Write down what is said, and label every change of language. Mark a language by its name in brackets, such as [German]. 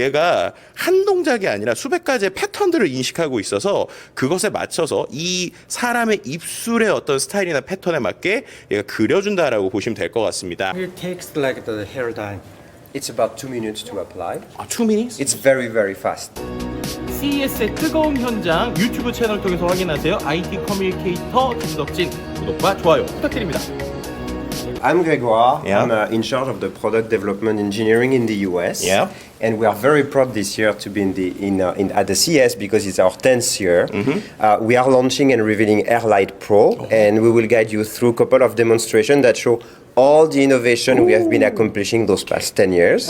[Korean] 얘가 한 동작이 아니라 수백 가지의 패턴들을 인식하고 있어서 그것에 맞춰서 이 사람의 입술의 어떤 스타일이나 패턴에 맞게 얘가 그려준다라고 보시면 될 것 같습니다. [English] It takes like the hair dye. It's about 2 minutes to apply. 2 minutes? It's very, very fast. [Korean] CES의 뜨거운 현장 유튜브 채널 통해서 확인하세요. IT 커뮤니케이터 김덕진 구독과 좋아요 부탁드립니다. [English] I'm Grégoire. Yeah. I'm in charge of the product development engineering in the US. Yeah. And we are very proud this year to be at the CES because it's our 10th year. We are launching and revealing AirLight Pro, and we will guide you through a couple of demonstrations that show all the innovation we have been accomplishing those past 10 years.